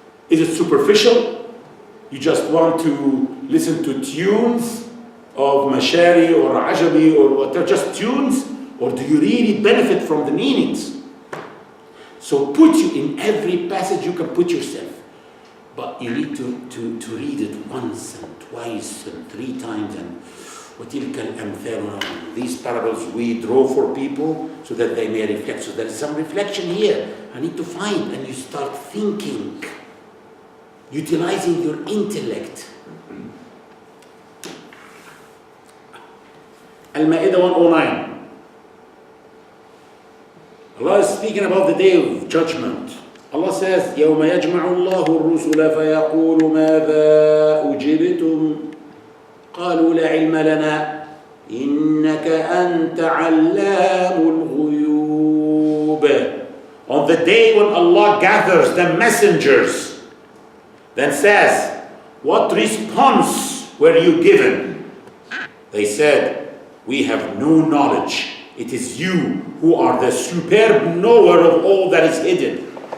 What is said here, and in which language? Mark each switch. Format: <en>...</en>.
<en>Is it superficial? You just want to listen to tunes of Mashari or Ajabi or whatever, just tunes? Or do you really benefit from the meanings? So put you in every passage you can put yourself. But you need to read it once and twice and 3 times.</en> <ar>And وَتِلْكَ الْأَمْثَالُ.</ar> <en>These parables we draw for people so that they may reflect. So there is some reflection here. I need to find, and you start thinking, utilizing your intellect. Al-Ma'idah 109. Allah is speaking about the day of judgment. Allah says,</en> <ar>يَوْمَ يَجْمَعُ اللَّهُ الرُّسُلَ فَيَقُولُ مَاذَا أُجِبْتُمْ قَالُوا لَا عِلْمَ لَنَا إِنَّكَ أَنْتَ عَلَّامُ الْغُيُوبِ.</ar> <en>On the day when Allah gathers the messengers, then says, what response were you given? They said, we have no knowledge. It is you who are the superb knower of all that is hidden.</en>